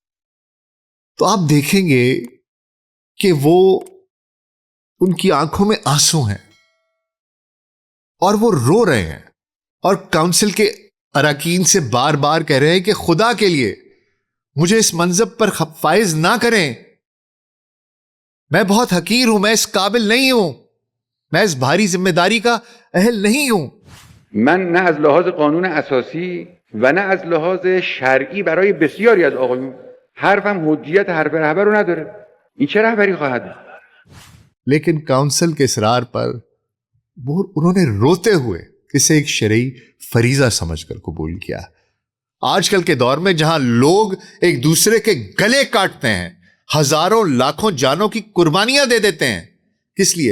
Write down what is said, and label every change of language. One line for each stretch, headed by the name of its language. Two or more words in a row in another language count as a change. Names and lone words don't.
Urdu: تو آپ دیکھیں گے کہ وہ ان کی آنکھوں میں آنسو ہیں اور وہ رو رہے ہیں، اور کونسل کے اراکین سے بار بار کہہ رہے ہیں کہ خدا کے لیے مجھے اس منصب پر فائز نہ کریں، میں بہت حقیر ہوں، میں اس قابل نہیں ہوں، میں اس بھاری ذمہ داری کا اہل نہیں ہوں۔
Persian: من نه از لحاظ قانون اساسی و نه از لحاظ شرعی برای بسیاری از آقایون حرفم حجیت حرف رهبر رو نداره. این چه رهبری خواهد بود؟
Urdu: لیکن کونسل کے اصرار پر انہوں نے روتے ہوئے اسے ایک شرعی فریضہ سمجھ کر قبول کیا۔ آج کل کے دور میں جہاں لوگ ایک دوسرے کے گلے کاٹتے ہیں، ہزاروں لاکھوں جانوں کی قربانیاں دے دیتے ہیں، کس لیے؟